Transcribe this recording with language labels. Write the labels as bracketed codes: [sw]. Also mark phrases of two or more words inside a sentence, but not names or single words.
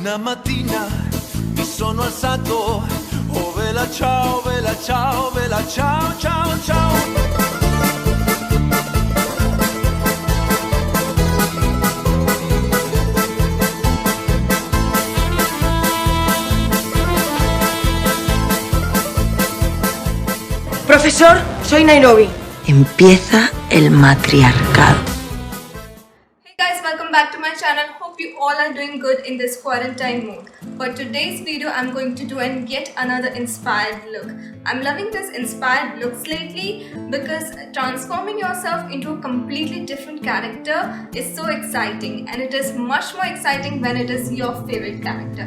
[it] mattina mi sono alzato, oh vela ciao, vela ciao, vela ciao, ciao, ciao. [es] Profesor, soy Nairobi. Empieza el matriarcado. [en] Hey guys, welcome back to my channel. Hope you all are doing good in this quarantine mood. For today's video, I'm going to do yet another inspired look. I'm loving this inspired looks lately because transforming yourself into a completely different character is so exciting, and it is much more exciting when it is your favorite character.